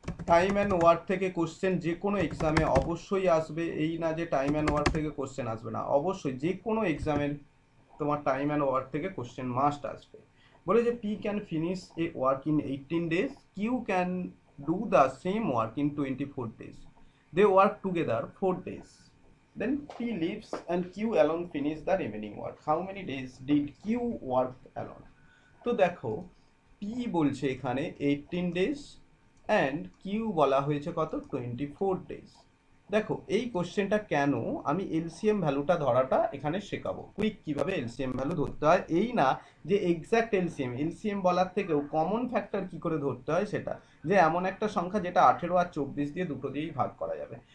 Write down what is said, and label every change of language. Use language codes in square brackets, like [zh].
[bn] Time and work থেকে question যে কোনো এক্সামে অবশ্যই আসবে, এই না যে টাইম অ্যান্ড ওয়ার্ক থেকে কোশ্চেন আসবে না, অবশ্যই যে কোনো এক্সামের তোমার টাইম অ্যান্ড ওয়ার্ক থেকে কোশ্চেন মাস্ট আসবে। বলে যে [en] P can finish a work in 18 days, Q can do the same work in 24 days, they work together 4 days, then P leaves and Q alone finish the remaining work. How many days did Q work alone? [bn] তো দেখো, P বলছে এখানে 18 days and Q বলা হয়েছে কত, 24 days. দেখো এই কোশ্চেনটা কেন আমি এলসিএম ভ্যালুটা ধরাটা এখানে শেখাবো, কুইক কিভাবে এলসিএম ভ্যালু ধরতে হয়, এই না যে এক্স্যাক্ট এলসিএম, এলসিএম বলার থেকেও কমন ফ্যাক্টর কি করে ধরতে হয় সেটা, যে এমন একটা সংখ্যা যেটা 18 আর 24 দিয়ে দুটো দিয়েই ভাগ করা যাবে।